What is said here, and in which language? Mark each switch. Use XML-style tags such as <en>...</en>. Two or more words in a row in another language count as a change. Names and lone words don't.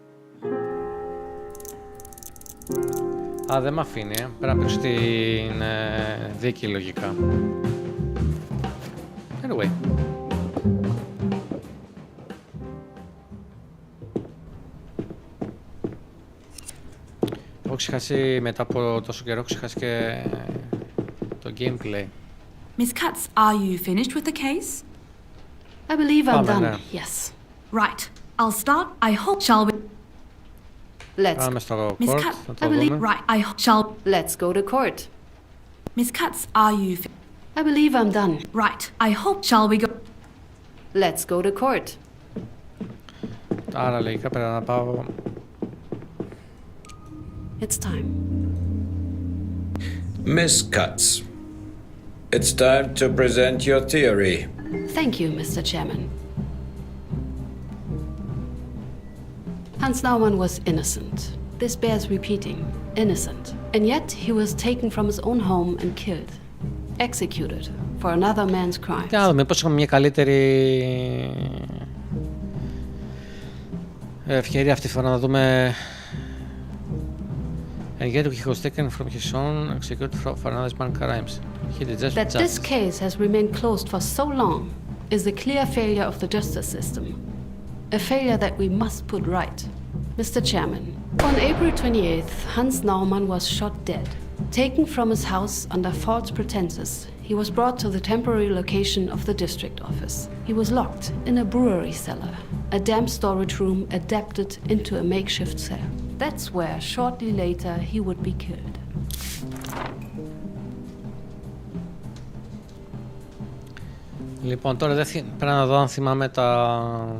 <el>Α, δεν μ' αφήνει, πρέπει να παίξω την Δίκη λογικά. Anyway. Έχω ξεχάσει μετά από τόσο καιρό, ξεχάσει και το gameplay.</el> <en>Miss Katz, are you finished with the case? I believe I'm done.</en> <el>Ναι.</el> <en>Yes. Right. I'll start. I hope shall we. Let's.</en> <el>Πάμε στο</el> <en>Miss court, Katz,</en> <el>να</el> <en>I</en> <el>το</el> <en>believe.</en> <el>δούμε.</el> <en>Right. I shall. Let's go to court. Miss Katz, are you? I believe I'm done. Right. I hope shall we go. Let's go to court.</en> <el>Άρα λογικά πρέπει να πάω.</el> <en>It's time. Miss Katz, it's time to present your theory. Thank you, Mr. Chairman. Hans Naumann was innocent. This bears repeating. Innocent. And yet he was taken from his own home and killed. Executed for another man's crimes.</en> <el>Τι να δούμε, μήπως είχαμε μια καλύτερη ευκαιρία αυτή τη φορά να δούμε.</el> <en>And yet he was taken from his own, executed for another man's crimes. He did just That this case has remained closed for so long is a clear failure of the justice system. A failure that we must put right. Mr. Chairman, on April 28th, Hans Naumann was shot dead. Taken from his house under false pretenses, he was brought to the temporary location of the district office. He was locked in a brewery cellar, a damp storage room adapted into a makeshift cell. That's where, shortly later, he would be killed.</en> <el>Λοιπόν, τώρα δεν πρέπει να δω αν θυμάμαι τα.</el>